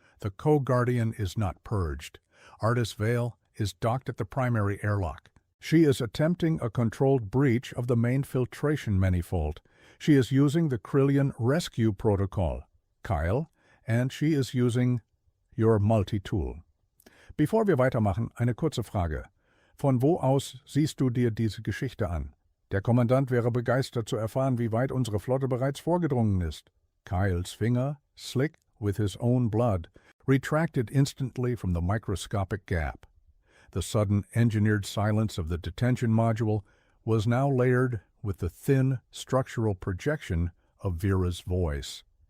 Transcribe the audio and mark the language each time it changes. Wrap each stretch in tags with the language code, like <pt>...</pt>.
<en>The co-guardian is not purged. Artis Vale is docked at the primary airlock. She is attempting a controlled breach of the main filtration manifold. She is using the Krillian rescue protocol, Kyle, and she is using your multi-tool.</en> <de>Bevor wir weitermachen, eine kurze Frage. Von wo aus siehst du dir diese Geschichte an? Der Kommandant wäre begeistert zu erfahren, wie weit unsere Flotte bereits vorgedrungen ist.</de> <en>Kyle's finger, slick with his own blood, retracted instantly from the microscopic gap. The sudden engineered silence of the detention module was now layered with the thin structural projection of Vera's voice.</en>